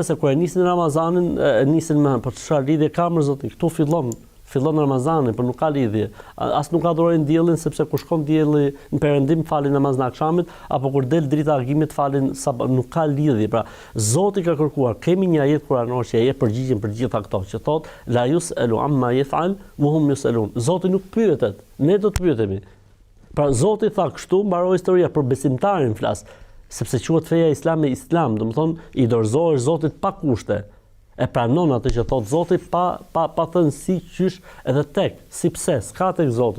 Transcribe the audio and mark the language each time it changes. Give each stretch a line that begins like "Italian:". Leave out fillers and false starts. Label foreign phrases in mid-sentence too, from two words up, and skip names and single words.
Albanian: Se kur e nisin Ramazanin, nisin me po çfarë lidhje ka me Zotin? Ktu fillon Ramazani, por nuk ka lidhje. As nuk adhurojnë diellin sepse kur shkon dielli në perëndim falin namazin e akşamit, apo kur del drita e agimit falin nuk ka lidhje. Pra, Zoti ka kërkuar. Kemi një ajet kuranor që e jep përgjigjen për gjitha këto, që thot
Arabic: لا يسأل عما يفعل وهم يسألون.
Albanian: Zoti nuk pyetet, ne do të pyetemi. Pra Zoti tha kështu, mbaroi historia për besimtarin flas, sepse quhet feja islame islam, domethënë i dorëzohesh Zotit pa kushte. E pranon atë që thot Zoti pa thënë si qysh edhe tek, si pse, s'ka tek Zoti.